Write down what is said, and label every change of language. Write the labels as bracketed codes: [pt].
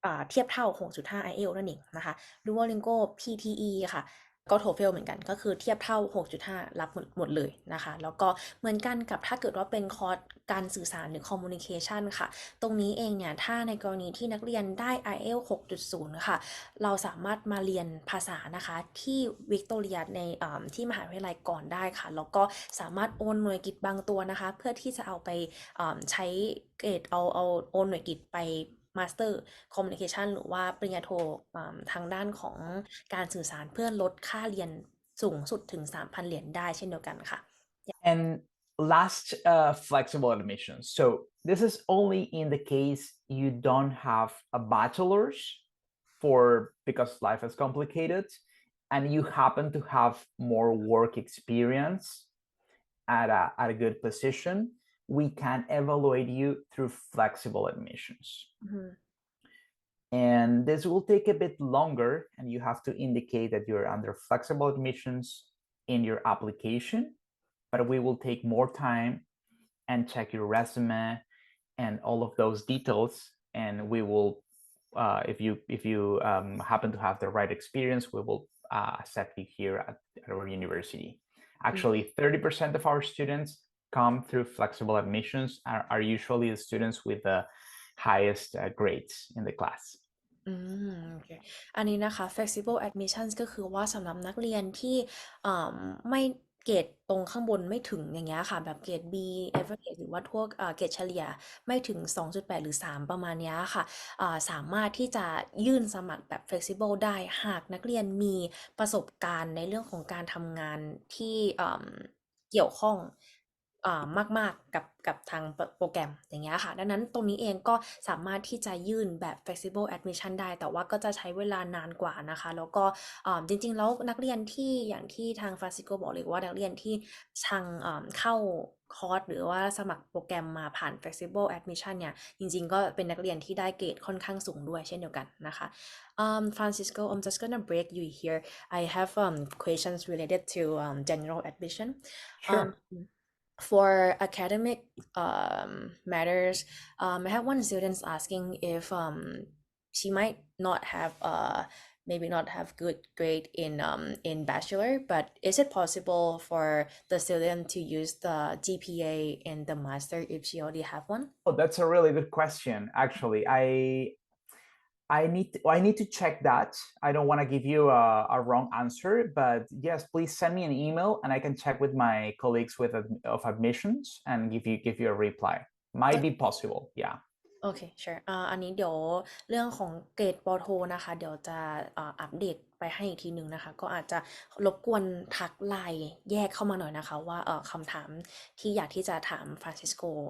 [th] เทียบเท่า 6.5 IELTS นั่นเองนะคะ Duolingo PTE ค่ะก็ TOEFL เหมือนกันก็คือเทียบเท่า 6.5 รับหมดเลยนะคะแล้วก็เหมือนกันกับถ้าเกิดว่าเป็นคอร์สการสื่อสารหรือ communication ค่ะตรงนี้เองเนี่ยถ้าในกรณีที่นักเรียนได้ IELTS 6.0 ค่ะเราสามารถมาเรียนภาษานะคะที่วิกตอเรียในที่มหาวิทยาลัยก่อนได้ค่ะแล้วก็สามารถโอนหน่วยกิตบางตัวนะคะเพื่อที่จะเอาไป ใช้เกรดเอาโอนหน่วยกิตไปMaster Communication หรือว่าปริญญาโททางด้านของการสื่อสารเพื่อลดค่าเรียนสูงสุดถึง 3,000 เหรียญได้เช่นเดียวกันค่ะ [en] And last, flexible admissions. So this is only in the case you don't have a bachelor's because life is complicated and you happen to have more work experience at a good position. We can evaluate you through flexible admissions. Mm-hmm. And this will take a bit longer, and you have to indicate that you're under flexible admissions in your application, but we will take more time and check your resume and all of those details, and we will, if you happen to have the right experience, we will accept you here at our university. Actually, 30% of our students come through flexible admissions are usually the students with the highest grades in the class. [th] โอเคอันนี้นะคะ flexible admissions ก็คือว่าสำหรับนักเรียนที่ไม่เกรดตรงข้างบนไม่ถึงอย่างเงี้ยค่ะแบบเกรด B average หรือว่าทั่วเกรดเฉลี่ยไม่ถึง 2.8 หรือ 3 ประมาณเนี้ยค่ะสามารถที่จะยื่นสมัครแบบ flexible ได้หากนักเรียนมีประสบการณ์ในเรื่องของการทำงานที่เกี่ยวข้อง มากๆกับทางโปรแกรมอย่างเงี้ยค่ะดังนั้นตรงนี้เองก็สามารถที่จะยื่นแบบ flexible admission ได้แต่ว่าก็จะใช้เวลานานกว่านะคะแล้วก็จริงๆแล้วนักเรียนที่อย่างที่ทางฟรานซิโกบอกเลยว่านักเรียนที่ทางเข้าคอร์สหรือว่าสมัครโปรแกรมมาผ่าน flexible admission เนี่ยจริงๆก็เป็นนักเรียนที่ได้เกรดค่อนข้างสูงด้วยเช่นเดียวกันนะคะ [en] Francisco, I'm just gonna break you here. I have questions related to general admission. Sure. For academic matters, I have one student asking if she might not have maybe not have good grade in bachelor, but is it possible for the student to use the GPA in the master if she already have one? Oh, that's a really good question. Actually, I need to check that. I don't want to give you a wrong answer, but yes, please send me an email and I can check with my colleagues of admissions and give you a reply. Might be possible, yeah. [th] โอเค sure อันนี้เดี๋ยวเรื่องของเกรดปอโทนะคะเดี๋ยวจะอัปเดตไปให้อีกทีหนึ่งนะคะก็อาจจะรบกวนทักไลน์แยกเข้ามาหน่อยนะคะว่าคำถามที่อยากที่จะถามฟรานซิสโก